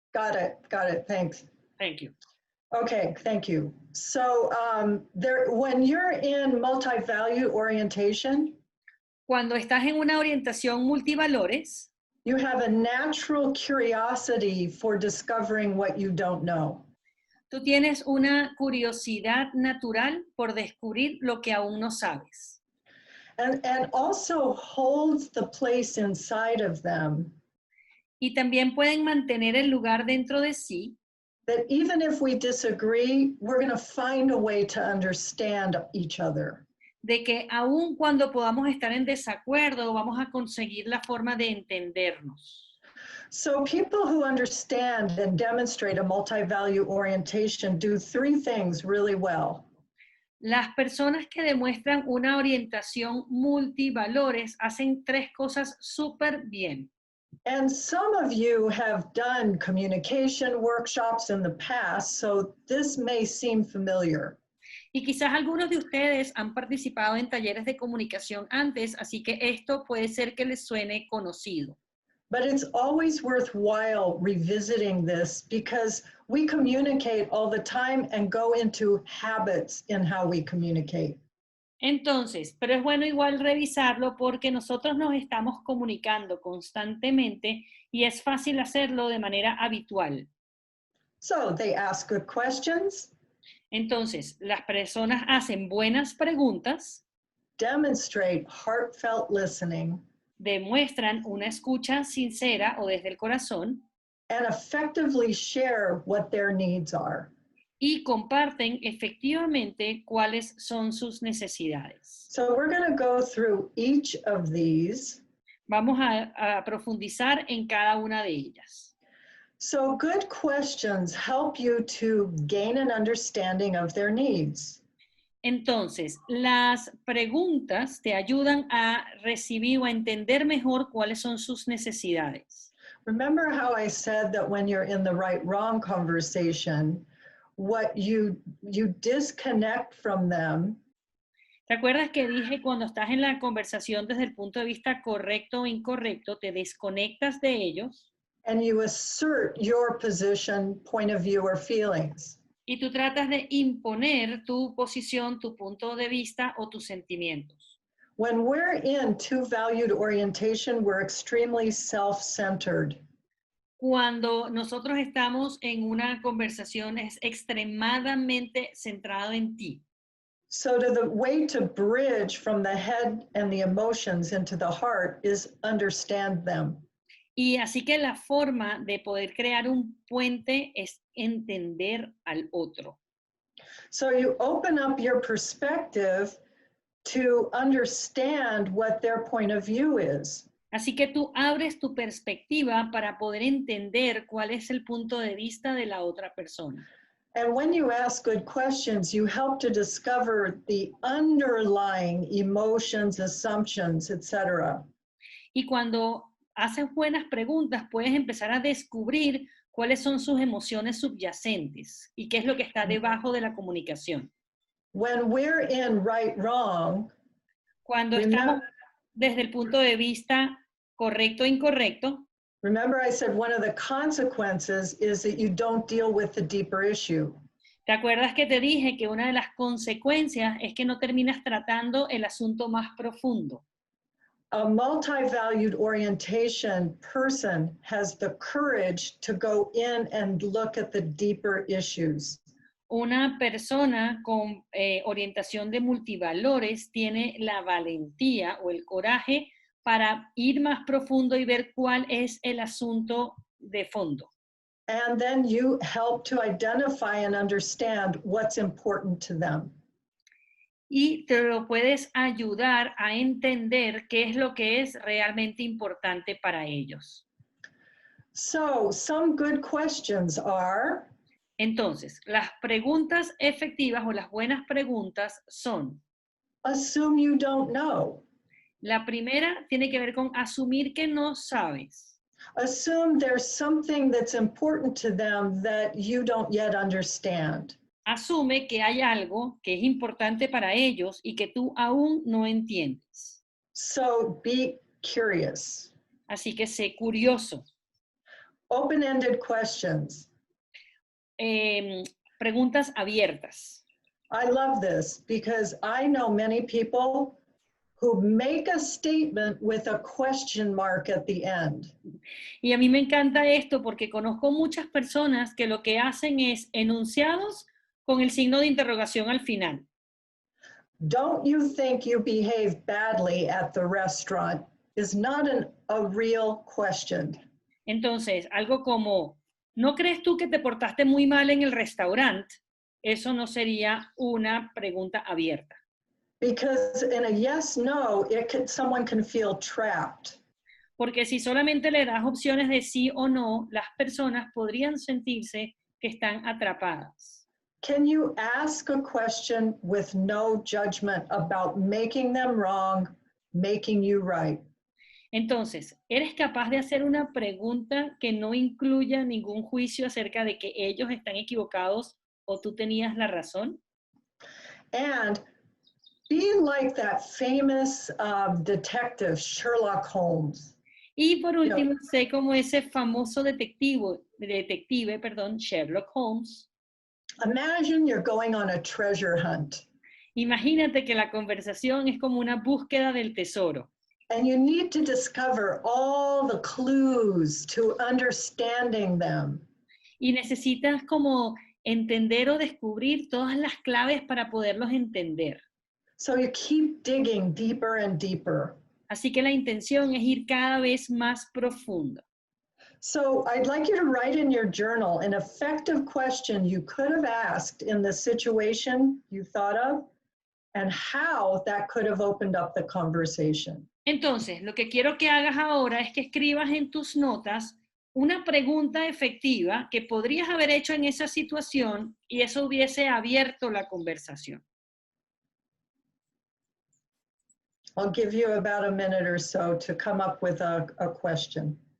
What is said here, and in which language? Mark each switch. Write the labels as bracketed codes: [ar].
[en] Got it. Thanks. Thank you. Okay, thank you. So when you're in multi-value orientation, [es] Cuando estás en una orientación multivalores, [en] you have a natural curiosity for discovering what you don't know. [es] tú tienes una curiosidad natural por descubrir lo que aún no sabes. [en] And also holds the place inside of them [es] Y también pueden mantener el lugar dentro de sí, [en] that even if we disagree, we're going to find a way to understand each other. [es] de que aun cuando podamos estar en desacuerdo, vamos a conseguir la forma de entendernos. [en] So people who understand and demonstrate a multi-value orientation do three things really well. [es] Las personas que demuestran una orientación multivalores hacen tres cosas súper bien. [en] And some of you have done communication workshops in the past, so this may seem familiar. [es] Y quizás algunos de ustedes han participado en talleres de comunicación antes, así que esto puede ser que les suene conocido. [en] But it's always worthwhile revisiting this because we communicate all the time and go into habits in how we communicate. [es] Entonces, pero es bueno igual revisarlo porque nosotros nos estamos comunicando constantemente y es fácil hacerlo de manera habitual. [en] So they ask good questions, [es] Entonces, las personas hacen buenas preguntas, [en] demonstrate heartfelt listening, [es] demuestran una escucha sincera o desde el corazón [en] and effectively share what their needs are. [es] Y comparten efectivamente cuáles son sus necesidades. [en] So we're going to go through each of these. [es] Vamos a profundizar en cada una de ellas. [en] So good questions help you to gain an understanding of their needs. [es] Entonces, las preguntas te ayudan a recibir o a entender mejor cuáles son sus necesidades. [en] Remember how I said that when you're in the right-wrong conversation, what you disconnect from them. [es] ¿Te acuerdas que dije cuando estás en la conversación desde el punto de vista correcto o incorrecto, te desconectas de ellos? [en] And you assert your position, point of view, or feelings. [es] Y tú tratas de imponer tu posición, tu punto de vista o tus sentimientos. [en] When we're in two-valued orientation, we're extremely self-centered. [es] Cuando nosotros estamos en una conversación es extremadamente centrado en ti. [en] So the way to bridge from the head and the emotions into the heart is understand them. [es] Y así que la forma de poder crear un puente es entender al otro. [en] So you open up your perspective to understand what their point of view is. [es] Así que tú abres tu perspectiva para poder entender cuál es el punto de vista de la otra persona. [en] And when you ask good questions, you help to discover the underlying emotions, assumptions, etc. [es] Y cuando haces buenas preguntas, puedes empezar a descubrir cuáles son sus emociones subyacentes y qué es lo que está debajo de la comunicación. [en] When we're in right-wrong, [es] Cuando estamos desde el punto de vista correcto e incorrecto, [en] remember I said one of the consequences is that you don't deal with the deeper issue. [es] ¿te acuerdas que te dije que una de las consecuencias es que no terminas tratando el asunto más profundo? [en] A multi-valued orientation person has the courage to go in and look at the deeper issues. [es] Una persona con orientación de multivalores tiene la valentía o el coraje para ir más profundo y ver cuál es el asunto de fondo. [en] And then you help to identify and understand what's important to them. [es] Y te lo puedes ayudar a entender qué es lo que es realmente importante para ellos. [en] So some good questions are, [es] Entonces, las preguntas efectivas o las buenas preguntas son: [en] assume you don't know. [es] la primera tiene que ver con asumir que no sabes. [en] Assume there's something that's important to them that you don't yet understand. [es] Asume que hay algo que es importante para ellos y que tú aún no entiendes. [en] So be curious. [es] Así que sé curioso. [en] Open-ended questions. [es] Preguntas abiertas. [en] I love this because I know many people who make a statement with a question mark at the end. [es] Y a mí me encanta esto porque conozco muchas personas que lo que hacen es enunciados con el signo de interrogación al final. [en] Don't you think you behave badly at the restaurant is not a real question. [es] Entonces, algo como, ¿no crees tú que te portaste muy mal en el restaurante? Eso no sería una pregunta abierta. [en] Because in a yes, no, someone can feel trapped. [es] Porque si solamente le das opciones de sí o no, las personas podrían sentirse que están atrapadas. [en] Can you ask a question with no judgment about making them wrong, making you right? [es] Entonces, ¿eres capaz de hacer una pregunta que no incluya ningún juicio acerca de que ellos están equivocados o tú tenías la razón? [en] And be like that famous detective, Sherlock Holmes. [es] Y por último, sé como ese famoso detective, Sherlock Holmes. [en] Imagine you're going on a treasure hunt. [es] Imagínate que la conversación es como una búsqueda del tesoro. [en] And you need to discover all the clues to understanding them. [es] Y necesitas como entender o descubrir todas las claves para poderlos entender. [en] So you keep digging deeper and deeper. [es] Así que la intención es ir cada vez más profundo. [en] So I'd like you to write in your journal an effective question you could have asked in the situation you thought of and how that could have opened up the conversation. [es] Entonces, lo que quiero que hagas ahora es que escribas en tus notas una pregunta efectiva que podrías haber hecho en esa situación y eso hubiese abierto la conversación. [en] I'll give you about a minute or so to come up with a question.